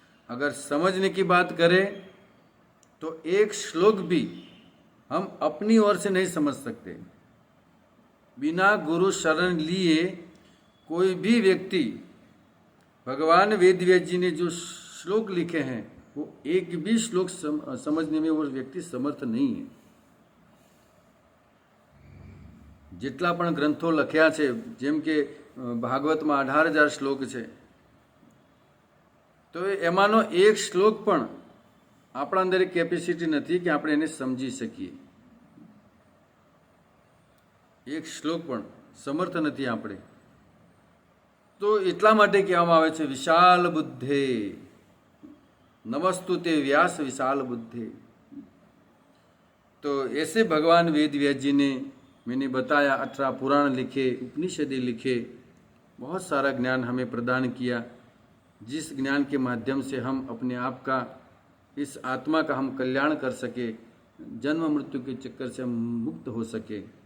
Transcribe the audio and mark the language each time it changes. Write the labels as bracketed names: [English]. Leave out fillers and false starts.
[Hindi] अगर समझने की बात करें तो एक श्लोक भी हम अपनी ओर से नहीं समझ सकते। बिना गुरु शरण लिए कोई भी व्यक्ति भगवान वेद व्यास जी ने जो श्लोक लिखे हैं वो एक भी श्लोक समझने में वो व्यक्ति समर्थ नहीं है। [Gujarati] જેટલા પણ ગ્રંથો લખ્યા છે, જેમ કે ભાગવતમાં 18,000 શ્લોક છે, તો એમાંનો એક શ્લોક પણ આપણા અંદર કેપેસિટી નથી કે આપણે એને સમજી શકીએ। એક શ્લોક પણ સમર્થ નથી આપણે। તો એટલા માટે કહેવામાં આવે છે વિશાલ બુદ્ધે, [Sanskrit] नमस्तु ते व्यास विशाल बुद्धे। [Hindi] तो ऐसे भगवान वेद व्यास जी ने, मैंने बताया, 18 पुराण लिखे, उपनिषदें लिखे, बहुत सारा ज्ञान हमें प्रदान किया, जिस ज्ञान के माध्यम से हम अपने आप का, इस आत्मा का हम कल्याण कर सके, जन्म मृत्यु के चक्कर से हम मुक्त हो सके।